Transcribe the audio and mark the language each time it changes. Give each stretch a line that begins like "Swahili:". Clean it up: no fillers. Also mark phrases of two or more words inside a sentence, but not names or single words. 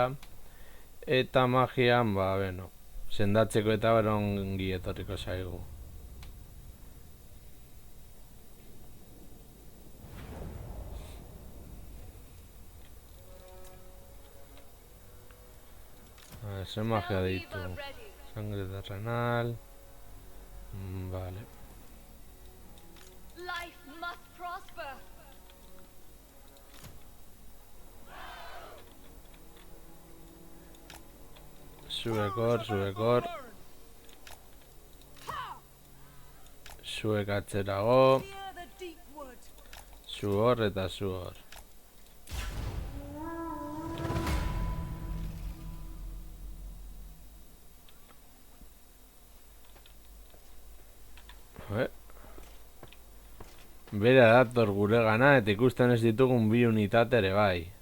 Basque: Eta magian, ba, beno, sendatzeko eta ongi etorriko zaigu. Zer magia ditu.
Spanish: Sangre terrenal. Vale.
English: Life must prosper.
Basque: Zuekor. Zuek atzerago.
English: Fear the deep wood.
Basque: Zu hor eta zu hor. Bera dator gure gana eta ikusten ez ditugun bi unitate ere bai.